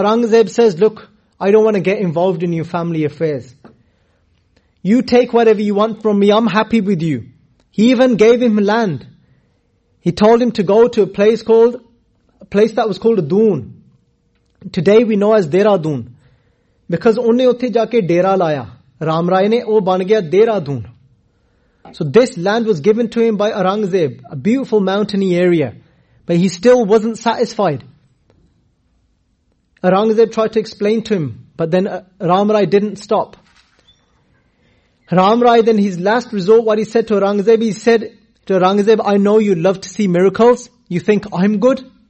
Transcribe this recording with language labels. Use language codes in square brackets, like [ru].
[en] Aurangzeb says, look, I don't want to get involved in your family affairs. You take whatever you want from me, I'm happy with you. He even gave him land. He told him to go to a place that was called Dun. Today we know as Dehradun. [pa] Because ਉਨੇ ਉੱਥੇ ਜਾਕੇ ਡੇਰਾ ਲਾਇਆ। ਰਾਮ ਰਾਇ ਨੇ ਓਹ ਬਣ ਗਿਆ Dehradun. [en] So this land was given to him by Aurangzeb, a beautiful mountainy area. But he still wasn't satisfied. Aurangzeb tried to explain to him, but then Ram Rai didn't stop. Ram Rai, then his last resort, what he said to Aurangzeb, I know you love to see miracles. You think I'm good?